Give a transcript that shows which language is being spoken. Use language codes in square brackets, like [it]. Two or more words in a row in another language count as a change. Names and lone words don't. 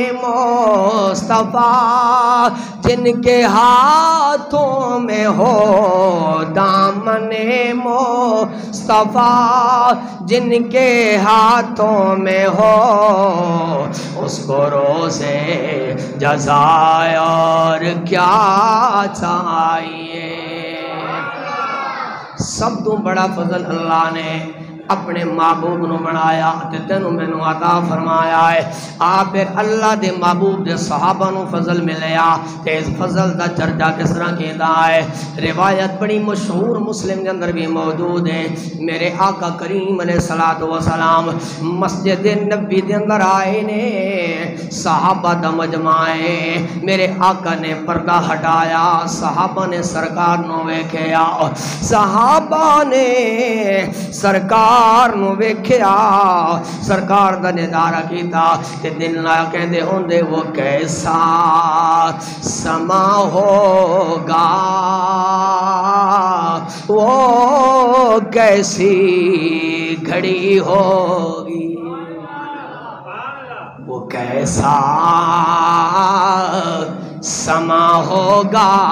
[ur] مصطفیٰ جن کے ہاتھوں میں ہو، دامن مصطفیٰ جن کے ہاتھوں میں ہو، اس کو روزے جزائے اور کیا چاہیے۔ [pa] سب تو بڑا فضل اللہ نے اپنے محبوب نو بنایا تے تینوں مینوں عطا فرمایا ہے۔ آپ پھر اللہ دے محبوب دے صحابہ نو فضل ملیا تے اس فضل دا چرچا کس طرح کیتا ہے؟ روایت بڑی مشہور مسلم دے اندر بھی موجود ہے۔ میرے آقا کریم [ar] علیہ الصلوۃ والسلام [pa] مسجد نبی دے اندر آئے نے، صحابہ دا مجمع ہے، میرے آقا نے پردہ ہٹایا، صحابہ نے سرکار نو ویکھیا، صحابہ نے سرکار نو ویکھیا، سرکار دا نظارہ کیتا تے دل نال کہندے ہوندے [ur] وہ کیسا سما ہوگا، وہ کیسی گھڑی ہوگی، وہ کیسا سما ہوگا،